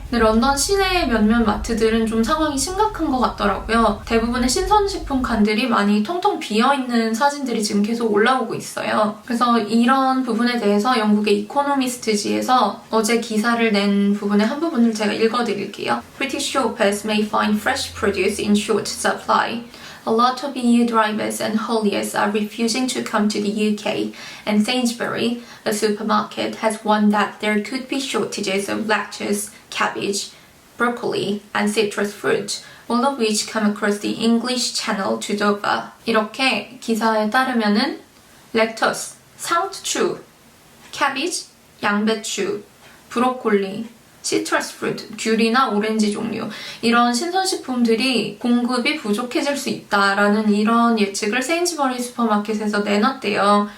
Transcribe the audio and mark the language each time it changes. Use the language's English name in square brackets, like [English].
[Korean] 근데 런던 시내의 몇몇 마트들은 좀 상황이 심각한 것 같더라고요. 대부분의 신선식품 칸들이 많이 텅텅 비어있는 사진들이 지금 계속 올라오고 있어요. 그래서 이런 부분에 대해서 영국의 이코노미스트지에서 어제 기사를 낸 부분의 한 부분을 제가 읽어드릴게요. [English] British shoppers may find fresh produce in short supply. A lot of EU drivers and hauliers are refusing to come to the UK, and Sainsbury, a supermarket, has warned that there could be shortages of lettuce, cabbage, broccoli, and citrus fruit, all of which come across the English Channel to Dover. [Korean] 이렇게 기사에 따르면은 렉터스, 상추, cabbage, 양배추, 브로콜리, 시트러스 프루트, 귤이나 오렌지 종류 이런 신선식품들이 공급이 부족해질 수 있다라는 이런 예측을 세인즈버리 슈퍼마켓에서 내놨대요.